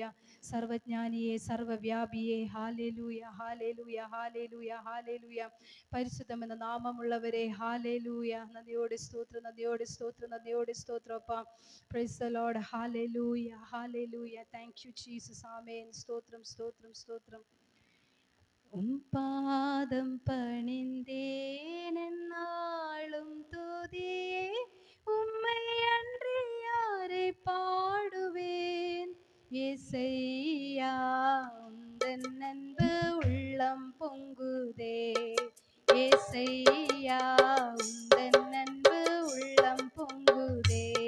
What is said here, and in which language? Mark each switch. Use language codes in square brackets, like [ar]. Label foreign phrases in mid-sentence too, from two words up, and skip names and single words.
[ml] സർവജ്ഞാനിയെ, സർവവ്യാപിയെ, ഹാലേലൂയ, ഹാലേലൂയ, ഹാലേലൂയ, ഹാലേലൂയ. പരിശുദ്ധം എന്ന നാമമുള്ളവരെ, ഹാലേലൂയ. നന്ദിയോടെ സ്തോത്രം, നന്ദിയോടെ സ്തോത്രം, നന്ദിയോടെ സ്തോത്രം അപ്പാ. [en] Praise the Lord. Hallelujah, Hallelujah. Thank you Jesus. Amen. [ml] സ്തോത്രം, സ്തോത്രം, സ്തോത്രം. [ta] പാദം பணிந்தேனாளும் துதியே உம்மை அன்றி யாரை பாடுவேன் இசையா உந்தன் அன்பு உள்ளம் பொங்குதே இசையா உந்தன் அன்பு உள்ளம் பொங்குதே